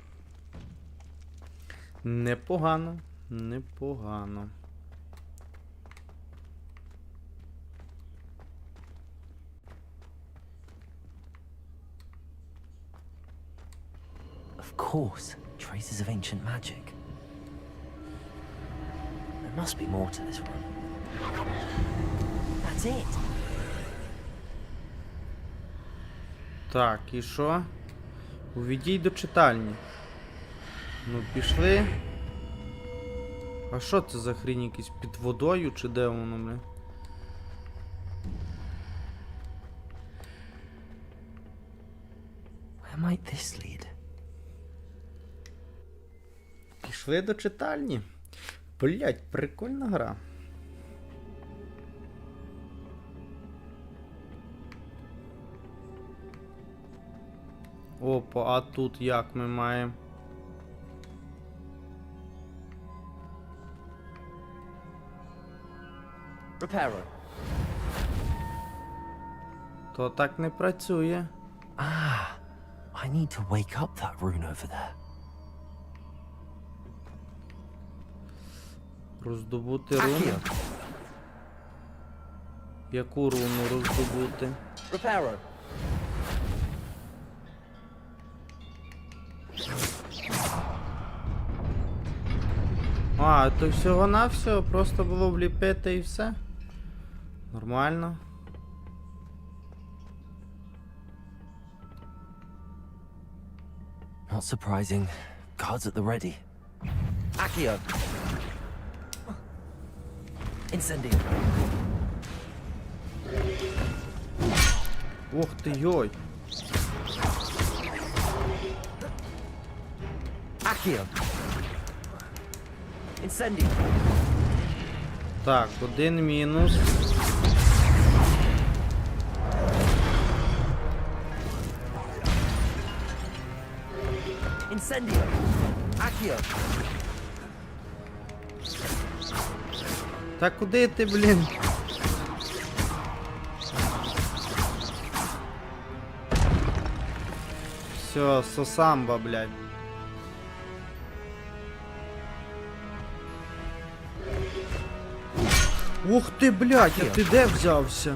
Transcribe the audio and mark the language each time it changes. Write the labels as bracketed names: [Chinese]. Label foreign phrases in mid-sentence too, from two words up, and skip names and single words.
[Ukrainian] Непогано, непогано. [English] Of course, traces of ancient magic. There must be more to this room. That's it. [Ukrainian] Так, і що? Увійдіть до читальні. Ну, пішли. А що це за хрінь, якісь під водою, чи де воно, бля? [English] Where might this lead? [Ukrainian] Пішли до читальні. Блять, прикольна гра. Опа, а тут як ми маємо? Reparo. То так не працює. [English] Ah, I need to wake up that rune over there. [Ukrainian] Роздобути руну. Яку руну роздобути? Reparo. А, то всього-навсього просто було вліпити і все? Нормально. [English] Not surprising. Guards at the ready. [Ukrainian] Accio. Incendio. Ох ти, йой. Accio. Incendio. Так, один мінус. Incendio. Accio. Та куди ти, блін? Все, сосамба, блядь. Ух ти, блядь, а ти де взявся?